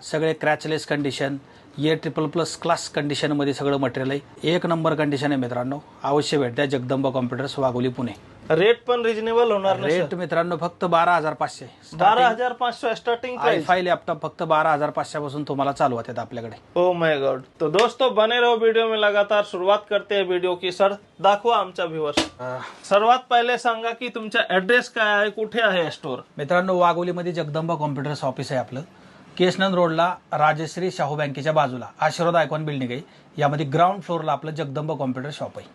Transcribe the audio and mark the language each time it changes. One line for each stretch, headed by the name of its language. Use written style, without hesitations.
Marathi: सगळे क्रॅचलेस condition, triple+ class कंडिशनमध्ये सगळं मटेरियल आहे. एक नंबर कंडिशन आहे मित्रांनो. अवश्य भेट द्या जगदंब कॉम्प्युटर्स वाघोली पुणे. रेट पण रिजनेबल होणार ना? रेट मित्रांनो फक्त 12,500. 12,500 स्टार्टिंग प्राइस. i5 लैपटॉप फक्त 12,500 पासून तुम्हाला चालू होते आपल्याकडे.
English: Oh my God.
Hindi: तो दोस्तों बने रहो वीडियो में. लगातार सुरुवात करते हैं वीडियो की.
Marathi: सर दाखवा आमच्या व्ह्युअर्स. सर्वात पहिले सांगा की तुमचा ऍड्रेस काय आहे, कुठे आहे स्टोर? मित्रांनो, वाघोलीमध्ये जगदंब कॉम्प्युटर्स ऑफिस आहे आपलं. केसनंद रोडला राजश्री शाहू बँकेच्या बाजूला आशीर्वाद आयकॉन बिल्डिंग आहे. यामध्ये ग्राउंड फ्लोअरला आपलं जगदंब कॉम्प्युटर शॉप आहे.